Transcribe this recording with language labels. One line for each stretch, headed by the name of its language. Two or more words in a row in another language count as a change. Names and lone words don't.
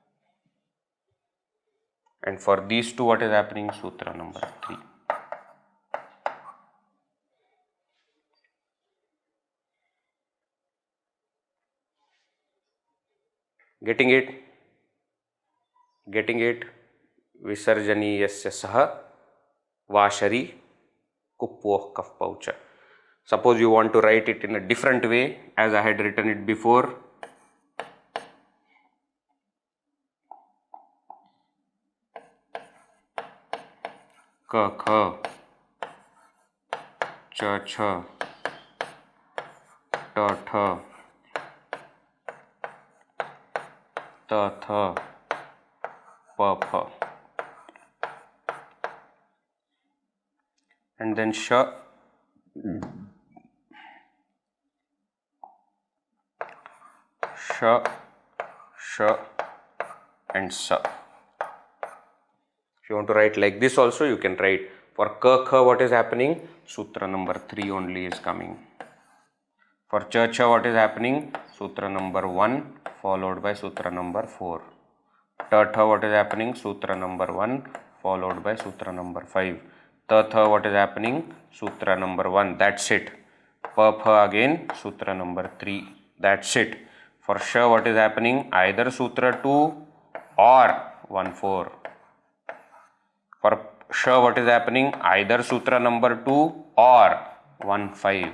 English: And for these two, what is happening? Sutra number 3. Getting it? Getting it?
Sanskrit: Visarjaniyasya saha vashari kuppoh kaf paucha.
English: Suppose you want to write it in a different way as I had written it before.
Sanskrit: Ka kha cha cha ta tha ta tha pa pha.
English: And then sha and sa. If you want to write like this also, you can write. For
Sanskrit: ka kha,
English: what is happening? Sutra number 3 only is coming. For
Sanskrit: cha cha,
English: what is happening? Sutra number 1 followed by sutra number 4.
Sanskrit: Ta tha,
English: what is happening? Sutra number 1 followed by sutra number 5.
Sanskrit: Ta tha,
English: what is happening? Sutra number 1. That's it.
Sanskrit: Pa pha
English: again, sutra number 3. That's it. For sha, what is happening? Either sutra 2 or 1 4. For sha, what is happening? Either sutra number 2 or 1 5.